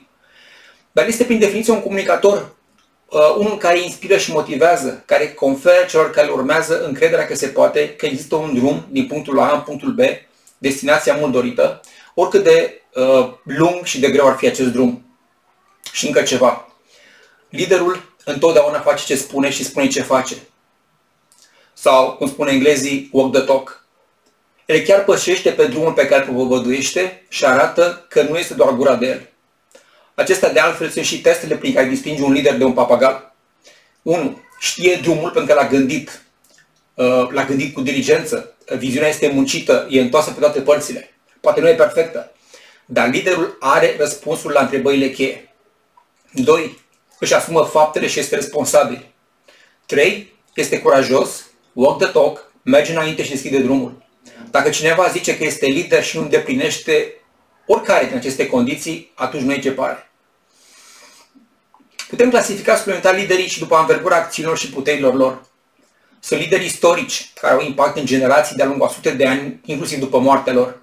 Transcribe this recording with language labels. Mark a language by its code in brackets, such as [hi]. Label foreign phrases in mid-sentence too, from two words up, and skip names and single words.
[ro] Dar este prin definiție un comunicator, unul care inspiră și motivează, care conferă celor care îl urmează încrederea că se poate, că există un drum din punctul A în punctul B, destinația mult dorită, oricât de lung și de greu ar fi acest drum. Și încă ceva. Liderul întotdeauna face ce spune și spune ce face. Sau, cum spune englezii, [en] walk the talk. [ro] El chiar pășește pe drumul pe care îl propovăduiește și arată că nu este doar gura de el. Acestea de altfel sunt și testele prin care distingi un lider de un papagal. 1. Știe drumul pentru că l-a gândit cu diligență. Viziunea este muncită, e întoarsă pe toate părțile. Poate nu e perfectă, dar liderul are răspunsul la întrebările cheie. 2. Își asumă faptele și este responsabil. 3. Este curajos, [en] walk the talk, [ro] merge înainte și deschide drumul. Dacă cineva zice că este lider și nu îndeplinește oricare din aceste condiții, atunci nu e ce pare. Putem clasifica suplimentar liderii și după anvergura acțiunilor și puterilor lor. Sunt lideri istorici care au impact în generații de-a lungul a sute de ani, inclusiv după moartea lor.